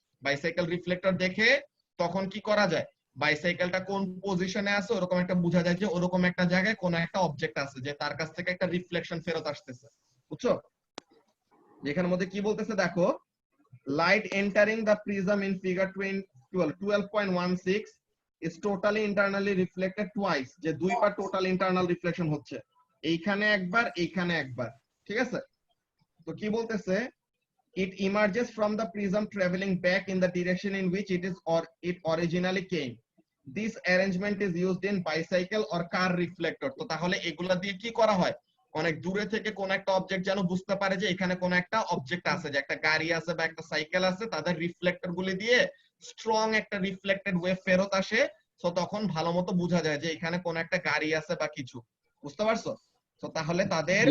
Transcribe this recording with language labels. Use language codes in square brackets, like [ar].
[bn] Bicycle reflector দেখে তখন কি করা যায়, বাইসাইকেলটা কোন পজিশনে আছে ওরকম একটা বোঝা যায়, যে ওরকম একটা জায়গায় কোন একটা অবজেক্ট আছে, যে তার কাছ থেকে একটা রিফ্লেকশন ফেরত আসতেছে, বুঝছো? যেখানের মধ্যে কি বলতেছে দেখো, [en] light entering the prism in figure 12.16 is totally internally reflected twice, [bn] যে দুইবার টোটাল ইন্টারনাল রিফ্লেকশন হচ্ছে, এইখানে একবার, এইখানে একবার। ঠিক আছে, তো কি বলতেছে, [en] it emerges from the prism traveling back in the direction in which it originally came. This arrangement is used in bicycle or car reflector. [bn] তো তাহলে এগুলা দিয়ে কি করা হয়, অনেক দূরে থেকে কোন একটা অবজেক্ট যেন বুঝতে পারে যে এখানে কোন একটা অবজেক্ট আছে, যে একটা গাড়ি আছে বা একটা সাইকেল আছে, তাদের রিফ্লেক্টর গুলি দিয়ে স্ট্রং একটা রিফ্লেক্টেড ওয়েভ ফেরত আসে। তো তখন ভালো মতো বোঝা যায় যে এখানে কোন একটা গাড়ি আছে বা কিছু, বুঝতে পারছো? তো তাহলে তাদের